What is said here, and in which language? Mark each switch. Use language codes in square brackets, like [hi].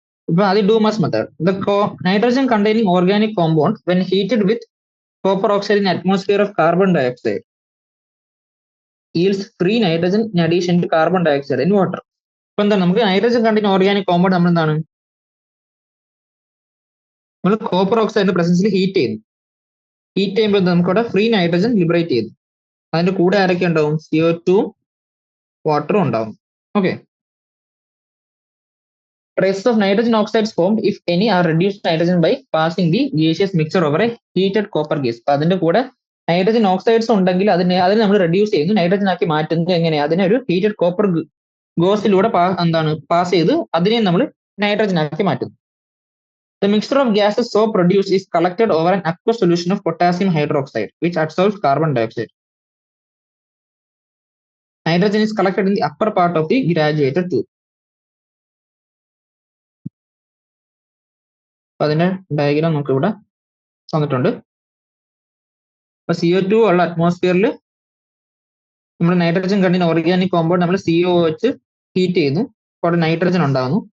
[ml] ഇപ്പൊ ആദ്യം [en] Dumas method. The nitrogen containing organic compound when heated with copper oxide in atmosphere of carbon dioxide yields free nitrogen in addition to carbon dioxide in water. [ml] അപ്പൊ എന്താണ്? നമുക്ക് nitrogen containing organic compound നമ്മൾ എന്താണ്? നമ്മൾ copper ഓക്സൈഡിന്റെ പ്രസൻസിൽ heat ചെയ്യുന്നു. Heat ചെയ്യുമ്പോൾ നമുക്ക് അവിടെ ഫ്രീ നൈട്രജൻ ലിബറേറ്റ് ചെയ്യുന്നു. അതിന്റെ കൂടെ ആരൊക്കെ ഉണ്ടാവും? CO2 വാട്ടറും ഉണ്ടാവും. [en] Okay, traces of nitrogen oxides formed if any are reduced to nitrogen by passing the gaseous mixture over a heated copper gas. [ml] അപ്പൊ അതിന്റെ കൂടെ നൈട്രജൻ ഓക്സൈഡ്സ് ഉണ്ടെങ്കിൽ അതിനെ നമ്മൾ റെഡ്യൂസ് ചെയ്യുന്നു, നൈട്രജൻ ആക്കി മാറ്റുന്നത് എങ്ങനെയാണ്? അതിനെ ഒരു ഹീറ്റഡ് കോപ്പർ ഗോസിലൂടെ പാസ് ചെയ്ത് അതിനെ നമ്മൾ നൈട്രജൻ ആക്കി മാറ്റുന്നു. [en] The mixture of gases so produced is collected over an aqueous solution of potassium hydroxide, which absorbs carbon dioxide. Nitrogen is collected in the upper part of the graduated tube. [ml] അപ്പൊ അതിന്റെ diagram നമുക്ക് ഇവിടെ തന്നിട്ടുണ്ട്. അപ്പൊ CO2 ഉള്ള അറ്റ്മോസ്ഫിയറിൽ നമ്മൾ nitrogen കണ്ടിന് organic compound നമ്മൾ CO വെച്ച് ഹീറ്റ് ചെയ്യുന്നു, അപ്പോൾ അവിടെ നൈട്രജൻ ഉണ്ടാകുന്നു.